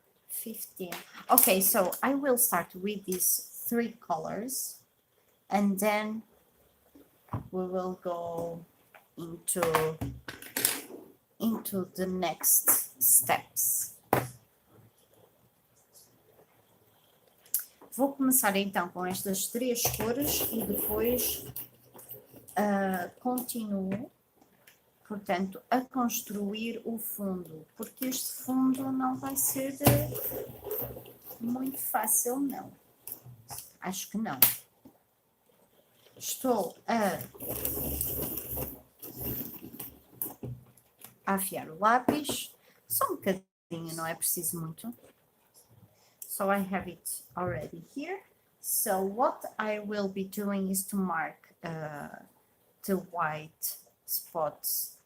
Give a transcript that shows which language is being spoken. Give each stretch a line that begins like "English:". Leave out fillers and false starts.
English: 15. Okay, so I will start with these 3 colors, and then we will go into the next steps.
Portuguese: Vou começar então com estas 3 cores e depois continuo, portanto, a construir o fundo, porque este fundo não vai ser muito fácil, não. Acho que não. Estou a afiar o lápis, só um bocadinho, não é preciso muito.
English: So I have it already here. So what I will be doing is to mark the white spots